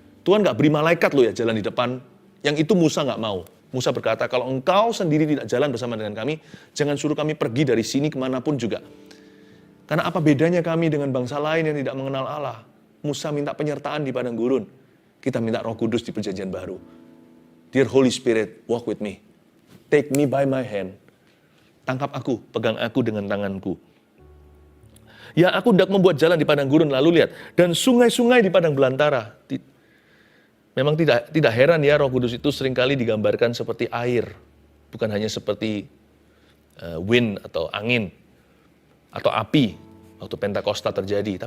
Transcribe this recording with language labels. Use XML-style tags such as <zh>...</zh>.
<id>Tuhan gak beri malaikat loh ya jalan di depan, yang itu Musa gak mau. Musa berkata, kalau engkau sendiri tidak jalan bersama dengan kami, jangan suruh kami pergi dari sini kemanapun juga. Karena apa bedanya kami dengan bangsa lain yang tidak mengenal Allah? Musa minta penyertaan di padang gurun. Kita minta Roh Kudus di perjanjian baru.</id> <en>Dear Holy Spirit, walk with me. Take me by my hand.</en> <id>Tangkap aku, pegang aku dengan tanganku. Ya, aku hendak membuat jalan di padang gurun, lalu lihat. Dan sungai-sungai di padang belantara. Memang tidak heran ya, Roh Kudus itu seringkali digambarkan seperti air. Bukan hanya seperti wind atau angin atau api waktu Pentakosta terjadi.</id>